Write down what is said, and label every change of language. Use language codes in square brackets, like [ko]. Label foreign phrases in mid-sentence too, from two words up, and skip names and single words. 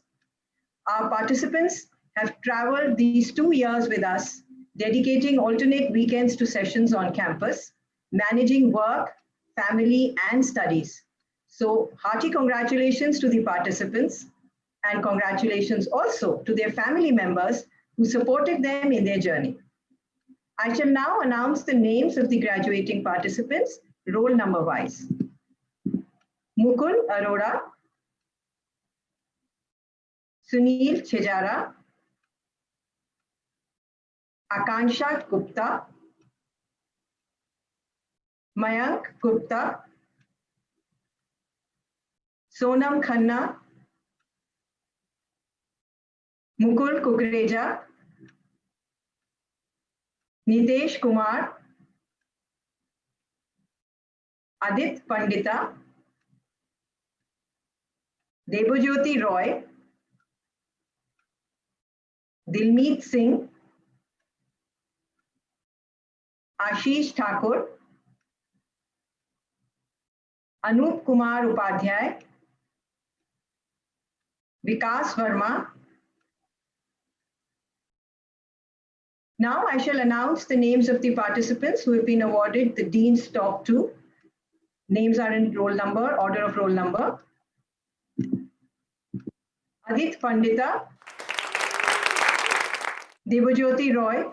[en] Our participants have traveled these 2 years with us, dedicating alternate weekends to sessions on campus, managing work, family, and studies. So hearty congratulations to the participants, and congratulations also to their family members who supported them in their journey. I shall now announce the names of the graduating participants, roll number wise. Mukul Arora, Sunil Chejara, Akansha Gupta, Mayank Gupta, Sonam Khanna, Mukul Kukreja, Nitesh Kumar, Adit Pandita, Debojyoti Roy, Dilmeet Singh, Ashish Thakur, Anup Kumar Upadhyay, Vikas Verma. Now I shall announce the names of the participants who have been awarded the Dean's Top 2. Names are in roll number, order of roll number. Adit Pandita, Debojyoti Roy.